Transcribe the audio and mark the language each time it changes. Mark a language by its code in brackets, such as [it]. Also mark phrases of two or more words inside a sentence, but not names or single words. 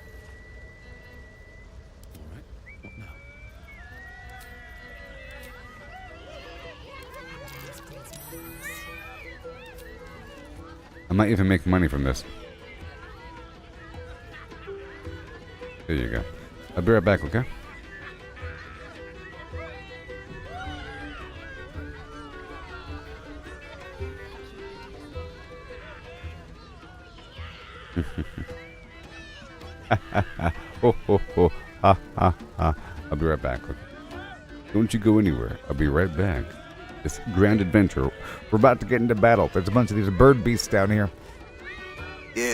[en] All right. What now? Dance breeds madness. I might even make money from this. There you go. I'll be right back, okay? Ho, ho, ho. Ha, ha, ha. I'll be right back. Okay? Don't you go anywhere. I'll be right back. This grand adventure. We're about to get into battle. There's a bunch of these bird beasts down here. Yeah.